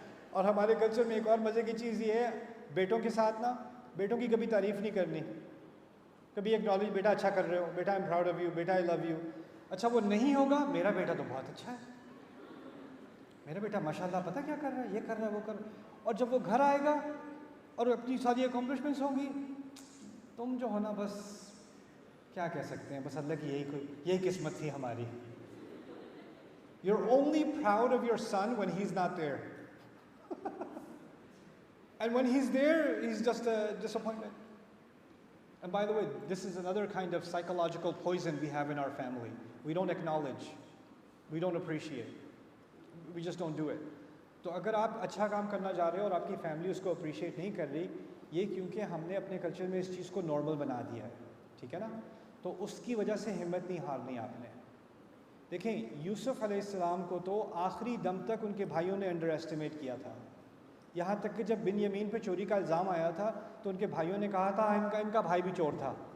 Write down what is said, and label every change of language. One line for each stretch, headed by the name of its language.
Urdu: اور ہمارے کلچر میں ایک اور مزے کی چیز یہ ہے، بیٹوں کے ساتھ نا بیٹوں کی کبھی تعریف نہیں کرنی، کبھی ایکنالج، بیٹا اچھا کر رہے ہو،
English: بیٹا I am proud of you,
Urdu: beta
English: I love you.
Urdu: اچھا وہ نہیں ہوگا، میرا بیٹا تو بہت اچھا ہے، میرا بیٹا ماشاء اللہ پتہ کیا کر رہا ہے، یہ کر رہا ہے وہ کر رہا ہے، اور جب وہ گھر آئے گا اور اپنی ساری اکمپلشمنٹس ہوں گی، تم جو ہونا بس کیا کہہ سکتے ہیں، بس اللہ کی یہی قسمت تھی ہماری۔
English: You're only proud of your son when he's not there. And when he's there, he's just a disappointment. And by the way, this is another kind of psychological poison we have in our family. We don't acknowledge. We don't appreciate. We just don't do it.
Urdu: تو اگر آپ اچھا کام کرنا چاہ رہے ہو اور آپ کی فیملی اس کو اپریشیٹ نہیں کر رہی، یہ کیونکہ ہم نے اپنے کلچر میں اس چیز کو نارمل بنا دیا ہے، ٹھیک ہے نا، تو اس کی وجہ سے ہمت نہیں ہارنی آپ نے۔ دیکھیں یوسف علیہ السلام کو تو آخری دم تک ان کے بھائیوں نے انڈر ایسٹیمیٹ کیا تھا، یہاں تک کہ جب بن یمین پہ چوری کا الزام آیا تھا تو ان کے بھائیوں نے کہا تھا ان کا بھائی بھی چور تھا،